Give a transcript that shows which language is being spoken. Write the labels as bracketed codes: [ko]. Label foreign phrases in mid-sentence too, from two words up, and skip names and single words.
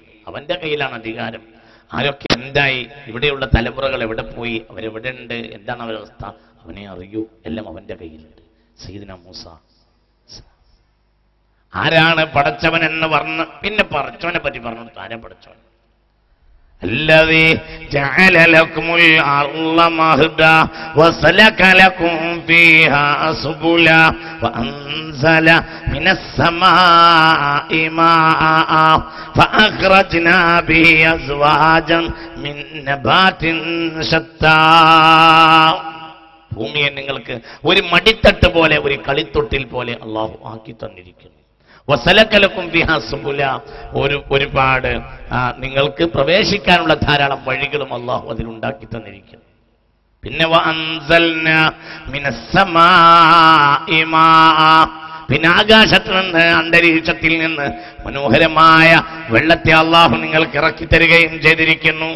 [ml] അവന്റെ കയ്യിലാണ് അധികാരം. ആരൊക്കെ എന്തായി, ഇവിടെയുള്ള തലമുറകൾ എവിടെ പോയി, അവരെവിടെ ഉണ്ട്, എന്താണ് അവരവസ്ഥ, അവനെ അറിയൂ. എല്ലാം അവന്റെ കയ്യിലുണ്ട്. സയ്യിദ്നാ മൂസ ആരാണ് പടച്ചവൻ എന്ന് പറഞ്ഞ് പിന്നെ പടച്ചവനെ പറ്റി പറഞ്ഞു. ആരാ പടച്ചവൻ? [ar] الذي جعل لكم الأرض مهدا وسلك لكم فيها سبلا وأنزل من السماء ماء فأخرجنا به أزواجا من نبات شتى. [ml] ഭൂമിയെ നിങ്ങൾക്ക് ഒരു മടിത്തട്ട് പോലെ, ഒരു കളിത്തൊട്ടിൽ പോലെ അള്ളാഹു ആക്കി തന്നിരിക്കുന്നു. [ar] وسلك لكم فيها سبلا, [ml] ഒരുപാട് നിങ്ങൾക്ക് പ്രവേശിക്കാനുള്ള ധാരാളം വഴികളും അള്ളാഹു അതിലുണ്ടാക്കി തന്നിരിക്കുന്നു. പിന്നെ [ar] وأنزلنا من السماء ماء, [ml] പിന്നെ ആകാശത്ത് നിന്ന്, അന്തരീക്ഷത്തിൽ നിന്ന് മനോഹരമായ വെള്ളത്തെ അള്ളാഹു നിങ്ങൾക്ക് ഇറക്കി തരികയും ചെയ്തിരിക്കുന്നു.